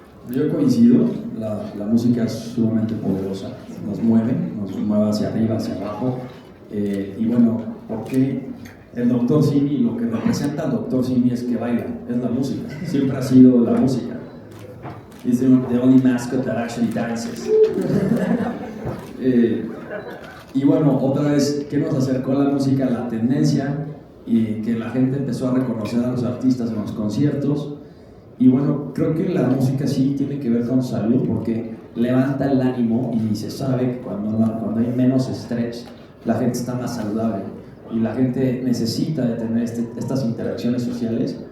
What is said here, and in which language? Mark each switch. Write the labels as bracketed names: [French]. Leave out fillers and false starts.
[Spanish] Yo coincido, la música es sumamente poderosa, nos mueve hacia arriba, hacia abajo, y bueno, ¿por qué el Dr. Simi, lo que representa al Dr. Simi es que baila, es la música, siempre ha sido la música. [English] He's the only mascot that actually dances. [Spanish] Y bueno, otra vez, ¿qué nos acercó a la música? La tendencia, y que la gente empezó a reconocer a los artistas en los conciertos. Y bueno, creo que la música sí tiene que ver con salud, porque levanta el ánimo y se sabe que cuando hay menos estrés, la gente está más saludable y la gente necesita de tener estas interacciones sociales.